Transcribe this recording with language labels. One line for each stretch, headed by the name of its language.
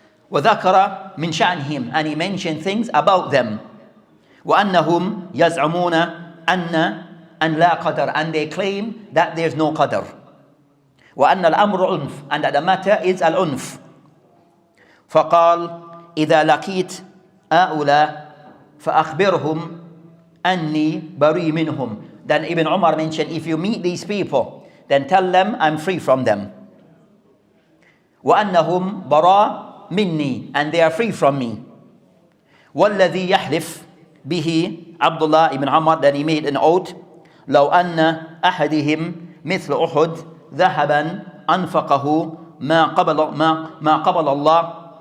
Arabic: وذكر من شأنهم,
English: and he mentioned things about them.
Arabic: وأنهم يزعمون أن لا قدر,
English: and they claim that there's no qadr.
Arabic: وأن الأمر عنف,
English: and that the matter is al-unf.
Arabic: فقال إذا لقيت هؤلاء فأخبرهم أني بريء منهم.
English: Then Ibn Umar mentioned, if you meet these people, then tell them I'm free from them.
Arabic: وأنهم براء مني,
English: and they are free from me.
Arabic: والذي يحلف به عبد الله ibn Umar,
English: that he made an oath,
Arabic: لو أن أحدهم مثل أحد ذهبا أنفقه ما قبل الله